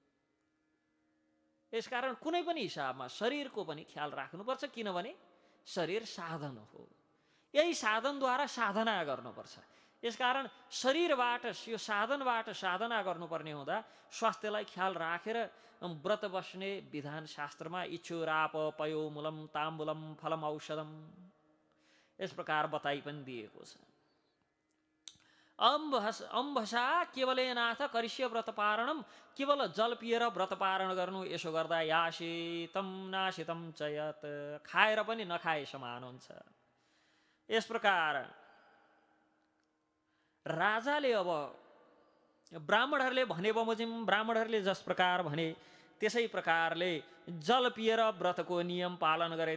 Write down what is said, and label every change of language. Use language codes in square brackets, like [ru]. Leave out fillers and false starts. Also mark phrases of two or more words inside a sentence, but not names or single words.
[ne] यसकारण कुनै पनि हिसाबमा शरीरको पनि ख्याल राख्नुपर्छ। किनभने शरीर साधन हो। यही साधनद्वारा साधना गर्नुपर्छ। यसकारण शरीरबाट यो साधनबाट साधना गर्नुपर्ने हुँदा स्वास्थ्यलाई ख्याल राखेर व्रत बस्ने विधान शास्त्रमा [sa] इच्छुराप पयो मूलम ताम्बुलम फलम औषधम [ne] यस प्रकार बताइ पनि दिएको छ। [sa] अम्भसा केवलेनाथ करिष्य व्रत पारणम, [ne] केवल जल पिएर व्रत पारण गर्नु, यसो गर्दा [sa] यासितम नासितम च यत, [ne] खाएर पनि नखाए समान हुन्छ। यस प्रकार राजाले अब ब्राह्मणहरूले भने बमोजिम ब्राह्मणहरूले जस प्रकार भने त्यसै प्रकारले जल पिएर व्रतको नियम पालन गरे।